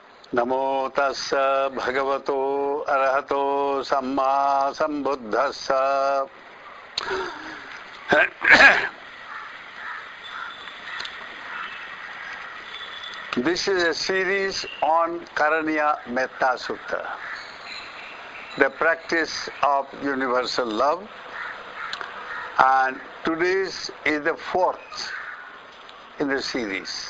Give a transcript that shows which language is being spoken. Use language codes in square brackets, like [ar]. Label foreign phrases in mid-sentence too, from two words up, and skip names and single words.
[pi] Namo tassa bhagavato arahato samma sambuddhassa. [en] This is a series on Karaniya Metta Sutta, the practice of universal love, and today's is the fourth in the series.